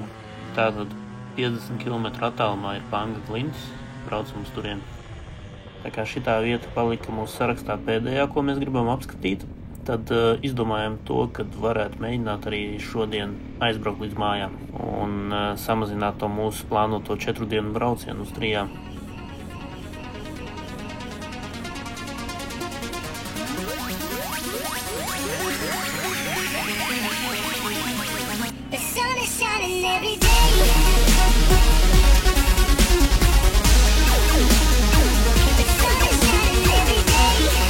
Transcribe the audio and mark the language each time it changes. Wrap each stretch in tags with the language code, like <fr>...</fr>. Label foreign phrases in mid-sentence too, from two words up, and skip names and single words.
<lv>Tātad 50 km attālumā ir Panga klintis, braucam uz turien. Tā kā šitā vieta palika mūsu sarakstā pēdējā, ko mēs gribam apskatīt, tad izdomājam to, ka varētu mēģināt arī šodien aizbraukt līdz mājām un samazināt to mūsu plānoto 4 dienu braucienu uz 3.</lv> <en>The sun is shining every day. The sun is shining every day.</en>